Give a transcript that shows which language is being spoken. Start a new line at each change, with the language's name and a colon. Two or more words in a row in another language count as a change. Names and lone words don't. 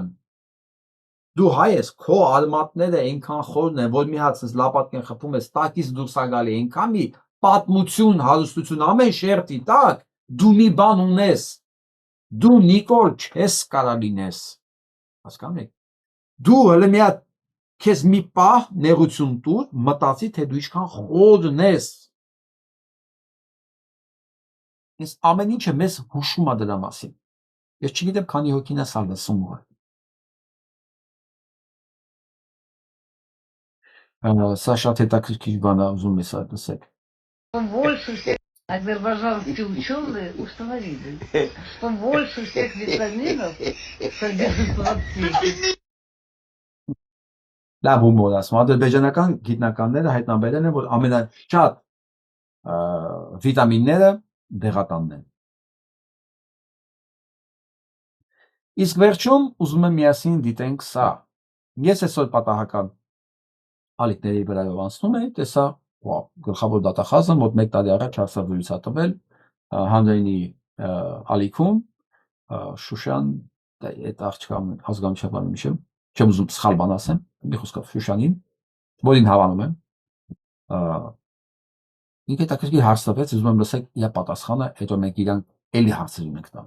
Armenian: դու հայ ես, քո արմատները այնքան խորն են, որ մի հատ լապատկեն խփում ես, տակից դուրս է գալի, այնքան մի պատմություն, հարստություն, ամեն շերտի տակ, դու մի բան ունես, դու Նիկոլ չես կարա լինես, հասկանում եք, դու հələ մի հատ քեզ մի պահ նեղություն տուր, մտածի, թե դու ինչքան խորն ես, այս ամեն ինչը մեզ հուշում է դրա մասին, ես չգիտեմ քանի հոգին է սա լսում է, սա շատ հետաքրքիր բան է, ուզում ես լսեք։
Russian: Больше всех азербайджанские ученые установили, что больше всех витаминов содержит лапси.
Armenian: Լավ հումոր ասում, ադրբեջանական գիտնականները հայտնաբերել են, որ ամենաշատ վիտամինները դեղատանն են։ Իսկ վերջում ուզում եմ միասին դիտենք սա։ Ես այսօր պատահական ալիքների վրայով անցնում եմ, տեսա գլխավոր դատախազը մոտ 1 տարի առաջ հարցազրույց է տվել հանրայինի ալիքում Շուշան այդ աղջկան ազգանշաբանը միշտ չեմ ուզում սխալ բան ասեմ, մի խոսքով Շուշանին, որին հավանում եմ, ինքը հետաքրքիր հարց տվեց, ուզում եմ լսեք իր պատասխանը, հետո մենք իրան էլի հարցեր ունենք տալ։